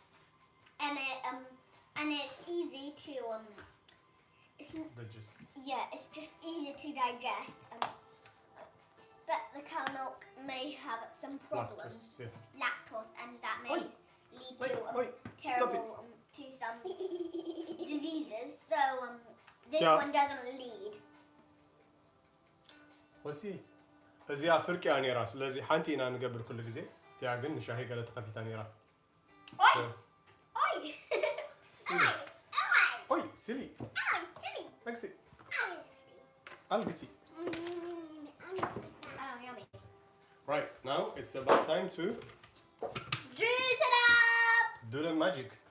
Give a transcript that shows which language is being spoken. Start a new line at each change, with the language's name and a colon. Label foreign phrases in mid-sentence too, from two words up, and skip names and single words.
English: And it's easy to it's just easy to digest. But the cow milk may have some problems. Lactose, and that may lead to Wait, terrible to some diseases. So this Yeah. one doesn't lead.
Tigrinya: وسي እዚኣ ፍርቂያ ነይራ ስለዚ ሓንቲ ኢና ንገብር ኩሉ ግዜ እቲኣ ግን ንሻሂ ገለ ተኸፊታ ነይራ Oi! Oi! ኦይ ሲሊ መግሲ ኣልግሲ
English: Oh, yummy. Right, now it's about time to Juice it up! do the magic.